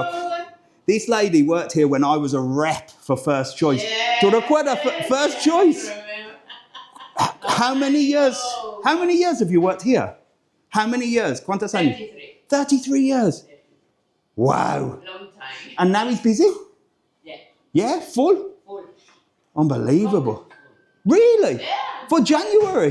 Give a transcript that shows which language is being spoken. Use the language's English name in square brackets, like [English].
[English] Look, this lady worked here when I was a rep for First Choice. [Spanish] ¿Tú recuerdas First Choice? [English] How many years? How many years have you worked here? How many years? [Spanish] ¿Cuántos años? [English] 33. 33 years. Wow. Long time. And now he's busy? Yeah. Yeah, full? Full. Unbelievable. Really? Yeah. For January?